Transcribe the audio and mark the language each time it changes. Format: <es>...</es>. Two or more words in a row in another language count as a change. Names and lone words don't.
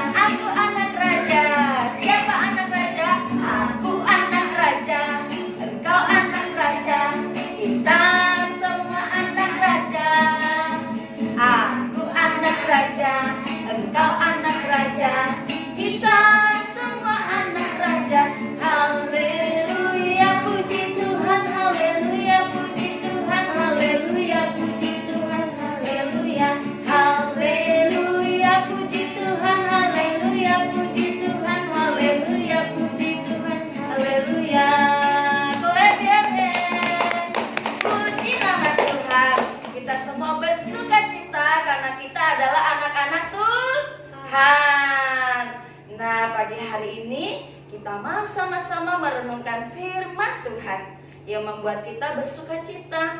<id>Aku anak raja. Siapa anak raja? Aku anak raja. Engkau anak raja. Kita semua anak raja. Aku anak raja. Engkau anak raja. Kita semua anak raja. Haleluya, puji Tuhan. Haleluya, puji Tuhan. Haleluya, puji Tuhan. Haleluya. Haleluya, puji Tuhan. Haleluya, puji Tuhan. Haleluya, puji Tuhan. Haleluya.</id> <en>Clap your hands.</en> <id>Puji nama Tuhan. Kita semua bersuka cita karena kita adalah anak-anak Tuhan. Nah, pagi hari ini kita mau sama-sama merenungkan firman Tuhan yang membuat kita bersuka cita.</id>